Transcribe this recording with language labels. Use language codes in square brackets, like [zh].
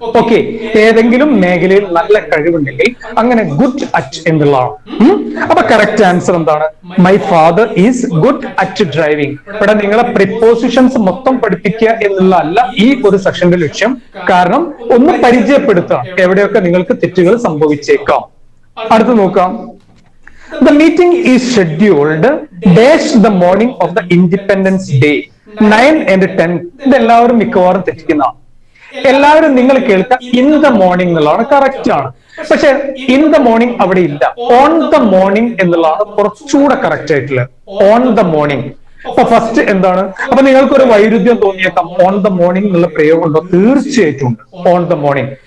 [ml] Okay, ഏതെങ്കിലും മേഖലയിൽ നല്ല കഴിവുണ്ടെങ്കിൽ അങ്ങനെ ഗുഡ് അറ്റ് എന്നുള്ളതാണ്. അപ്പൊ കറക്റ്റ് ആൻസർ എന്താണ്? [en] My father is good at driving. [ml] ഇവിടെ നിങ്ങളെ പ്രിപ്പോസിഷൻസ് മൊത്തം പഠിപ്പിക്കുക എന്നുള്ള അല്ല ഈ ഒരു സെഷന്റെ ലക്ഷ്യം. കാരണം ഒന്ന് പരിചയപ്പെടുത്തുക എവിടെയൊക്കെ നിങ്ങൾക്ക് തെറ്റുകൾ സംഭവിച്ചേക്കാം. അടുത്ത് നോക്കാം. [en] The meeting is scheduled dash the morning of the Independence Day 9 and 10. [ml] ഇതെല്ലാവരും മിക്കവാറും തെറ്റിക്കുന്നതാണ്. എല്ലാവരും നിങ്ങൾ കേൾക്കുക ഇൻ ദ മോർണിംഗ് എന്നുള്ളതാണ്. കറക്റ്റ് ആണ്. പക്ഷെ ഇൻ ദ മോർണിംഗ് അവിടെ ഇല്ല. ഓൺ ദ മോർണിംഗ് എന്നുള്ളതാണ് കുറച്ചുകൂടെ കറക്റ്റ് ആയിട്ടുള്ളത്. On the morning. അപ്പൊ ഫസ്റ്റ് എന്താണ്? അപ്പൊ നിങ്ങൾക്ക് ഒരു വൈരുദ്ധ്യം തോന്നിയേക്കാം. ഓൺ ദ മോർണിംഗ് എന്നുള്ള പ്രയോഗം ഉണ്ടോ? തീർച്ചയായിട്ടും ഉണ്ട്. On the morning.